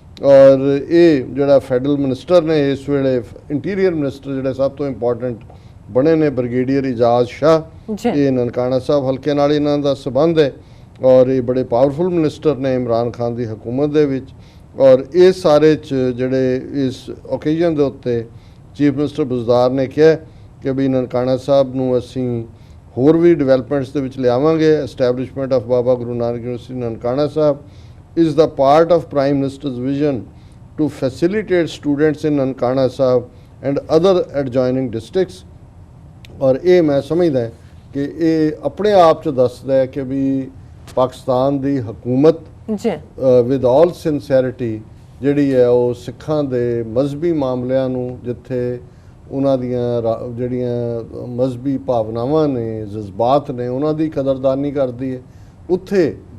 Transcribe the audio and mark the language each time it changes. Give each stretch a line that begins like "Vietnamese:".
Punjabi: ਔਰ ਇਹ ਜਿਹੜਾ ਫੈਡਰਲ ਮਿਨਿਸਟਰ ਨੇ ਇਸ ਵੇਲੇ, ਇੰਟੀਰੀਅਰ ਮਿਨਿਸਟਰ ਜਿਹੜੇ ਸਭ ਤੋਂ ਇੰਪੋਰਟੈਂਟ ਬਣੇ ਨੇ, ਬ੍ਰਿਗੇਡੀਅਰ ਇਜਾਜ਼ ਸ਼ਾਹ, ਇਹ ਨਨਕਾਣਾ ਸਾਹਿਬ ਹਲਕੇ ਨਾਲ ਇਹਨਾਂ ਦਾ ਸੰਬੰਧ ਹੈ, ਔਰ ਇਹ ਬੜੇ ਪਾਵਰਫੁਲ ਮਿਨਿਸਟਰ ਨੇ ਇਮਰਾਨ ਖਾਨ ਦੀ ਹਕੂਮਤ ਦੇ ਵਿੱਚ। ਔਰ ਇਹ ਸਾਰੇ 'ਚ ਜਿਹੜੇ ਇਸ ਓਕੇਜ਼ਨ ਦੇ ਉੱਤੇ ਚੀਫ ਮਿਨਿਸਟਰ ਬੁਜ਼ਦਾਰ ਨੇ ਕਿਹਾ ਕਿ ਵੀ ਨਨਕਾਣਾ ਸਾਹਿਬ ਨੂੰ ਅਸੀਂ ਹੋਰ ਵੀ ਡਿਵੈਲਪਮੈਂਟਸ ਦੇ ਵਿੱਚ ਲਿਆਵਾਂਗੇ।
English: Establishment of Baba Guru Nanak university Nankana Sahib is the part of Prime Minister's vision to facilitate students in Nankana Sahib and other adjoining districts।
Punjabi: ਔਰ ਇਹ ਮੈਂ ਸਮਝਦਾ ਕਿ ਇਹ ਆਪਣੇ ਆਪ 'ਚ ਦੱਸਦਾ ਹੈ ਕਿ ਵੀ ਪਾਕਿਸਤਾਨ ਦੀ ਹਕੂਮਤ
English: with all sincerity
Punjabi: ਜਿਹੜੀ ਹੈ ਉਹ ਸਿੱਖਾਂ ਦੇ ਮਜ਼ਹਬੀ ਮਾਮਲਿਆਂ ਨੂੰ, ਜਿੱਥੇ ਉਹਨਾਂ ਦੀਆਂ ਜਿਹੜੀਆਂ ਮਜ਼ਹਬੀ ਭਾਵਨਾਵਾਂ ਨੇ, ਜਜ਼ਬਾਤ ਨੇ, ਉਹਨਾਂ ਦੀ ਕਦਰਦਾਨੀ ਕਰਦੀ ਹੈ, ਉੱਥੇ